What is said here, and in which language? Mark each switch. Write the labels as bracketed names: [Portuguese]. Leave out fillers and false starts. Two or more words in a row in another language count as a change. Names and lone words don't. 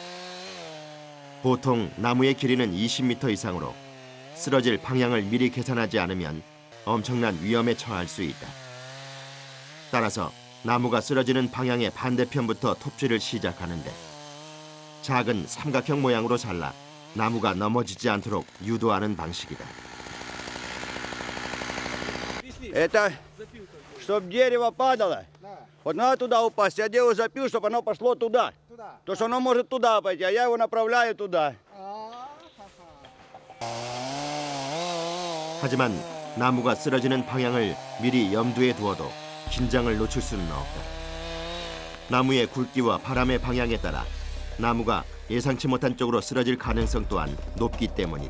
[Korean] 보통 나무의 길이는 20m 이상으로 쓰러질 방향을 미리 계산하지 않으면 엄청난 위험에 처할 수 있다. 따라서 나무가 쓰러지는 방향의 반대편부터 톱질을 시작하는데 작은 삼각형 모양으로 잘라 나무가 넘어지지 않도록 유도하는 방식이다. [Russian] Это, чтобы дерево падало. Да. Вот надо туда упасть. Я делаю запил, чтобы оно пошло туда. Туда. То, что оно может туда пойти, а я его направляю туда. А, [Korean] 하지만 나무가 쓰러지는 방향을 미리 염두에 두어도 긴장을 놓칠 수는 없다. 나무의 굵기와 바람의 방향에 따라 나무가 예상치 못한 쪽으로 쓰러질 가능성 또한 높기 때문이다.